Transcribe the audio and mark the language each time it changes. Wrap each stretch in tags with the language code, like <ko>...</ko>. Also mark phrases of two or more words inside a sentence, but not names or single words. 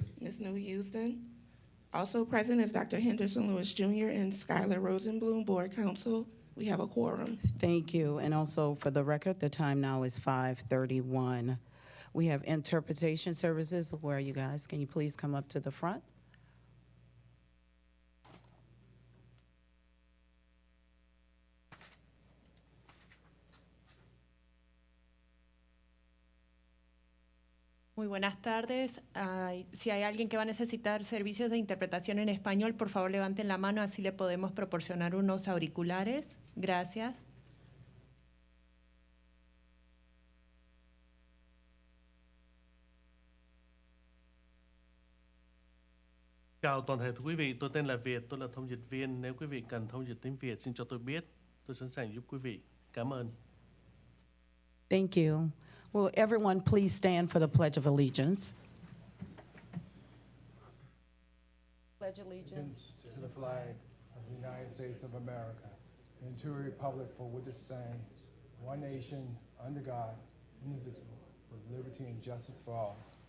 <en>Ms. New Houston. Also present is Dr. Henderson Lewis Jr. and Skylar Rosenblum, Board Counsel. We have a quorum. Thank you. And also for the record, the time now is 5:31. We have interpretation services. Where are you guys? Can you please come up to the front?</en> <es>Muy buenas tardes. Si hay alguien que va a necesitar servicios de interpretación en español, por favor levanten la mano, así le podemos proporcionar unos auriculares. Gracias.</es> <vi>Chào toàn thể quý vị, tôi tên là Việt, tôi là thông dịch viên. Nếu quý vị cần thông dịch tiếng Việt, xin cho tôi biết. Tôi sẵn sàng giúp quý vị. Cảm ơn.</vi> <en>Thank you. Will everyone please stand for the Pledge of Allegiance? Pledge allegiance To the flag of the United States of America and to a republic for which it stands, one nation, under God, indivisible, with liberty and justice for all.</en>